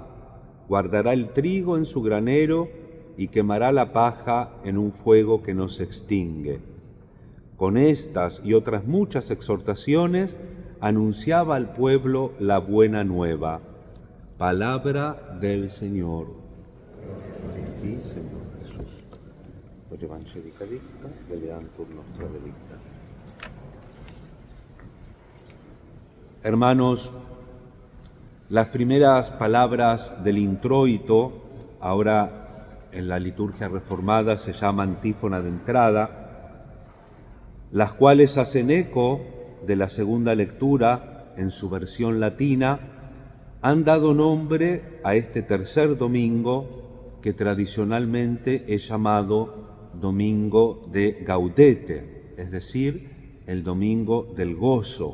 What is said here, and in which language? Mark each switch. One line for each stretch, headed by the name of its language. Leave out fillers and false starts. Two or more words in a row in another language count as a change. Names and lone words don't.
Spanish: Guardará el trigo en su granero y quemará la paja en un fuego que no se extingue. Con estas y otras muchas exhortaciones anunciaba al pueblo la buena nueva. Palabra del Señor. Aquí, Señor Jesús.
Latin: Per Evangelica dicta, deleantur nostra delicta.
Spanish: Hermanos, las primeras palabras del introito, ahora en la liturgia reformada se llama antífona de entrada, las cuales hacen eco de la segunda lectura en su versión latina, han dado nombre a este tercer domingo que tradicionalmente es llamado Domingo de Gaudete, es decir, el Domingo del Gozo.